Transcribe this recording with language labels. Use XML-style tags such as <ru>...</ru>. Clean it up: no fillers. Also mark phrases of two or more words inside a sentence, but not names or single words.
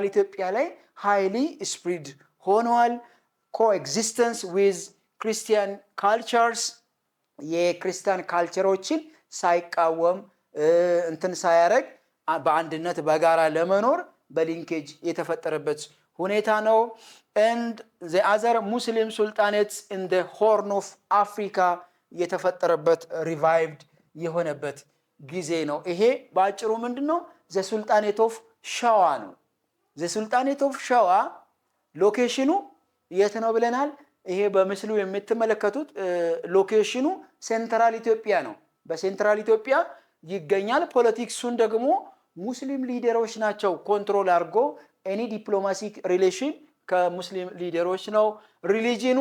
<am>ኢትዮጵያ ላይ</am> <en>highly spread</en> <am>ሆነዋል።</am> <en>coexistence with Christian cultures፣</en> <am>የክርስቲያን ካልቸሮችን ሳይቃወም እንትን ሳያረግ በአንድነት በጋራ ለመኖር በሊንኬጅ የተፈጠረበት ሁኔታ ነው።</am> <en>and the other Muslim sultanates in the Horn of Africa</en> <am>የተፈጠረበት ሪቫይቭድ የሆነበት ጊዜ ነው። ይሄ ባጭሩ ምንድነው?</am> <en>the Sultanate of</en> <am>ሸዋ ነው።</am> <en>the Sultanate of</en> <am>ሸዋ ሎኬሽኑ የት ነው ብለናል? ይሄ በምስሉ የምትመለከቱት ሎኬሽኑ</am> <en>central Ethiopia</en> <am>ነው። በሴንትራል ኢትዮጵያ ይገኛል። ፖለቲክሱን ደግሞ ሙስሊም ሊደሮች ናቸው ኮንትሮል አድርጎ</am> <en>any diplomatic relation</en> <am>ከሙስሊም ሊደሮች ነው። ሪሊጂኑ</am>